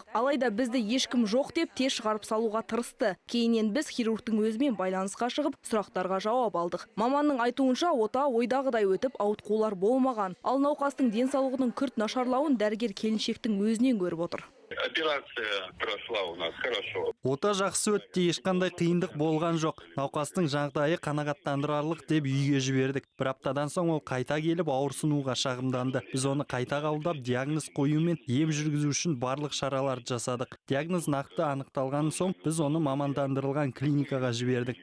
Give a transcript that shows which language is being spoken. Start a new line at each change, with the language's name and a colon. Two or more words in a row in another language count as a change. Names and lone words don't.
Kazakh: Алайда бізді ешкім жоқ деп тез шығарып салуға тырысты. Кейіннен біз хирургтың өзімен байланысқа шығып, сұрақтарға жауап алдық. Маманның айтуынша, ота ойдағыдай өтіп, ауытқулар болмаған. Ал науқастың денсаулығының күрт нашарлауын дәрігер келіншектің өзінен көріп отыр.
Russian: Операция прошла у нас хорошо.
Kazakh: Ота жақсы өтті, ешқандай қиындық болған жоқ. Науқастың жағдайы қанағаттандырарлық деп үйге жібердік. Бір аптадан соң ол қайта келіп ауырсынуға шағымданды. Біз оны қайта қабылдап, диагноз қою мен ем жүргізу үшін барлық шараларды жасадық. Диагноз нақты анықталған соң біз оны мамандандырылған клиникаға жібердік.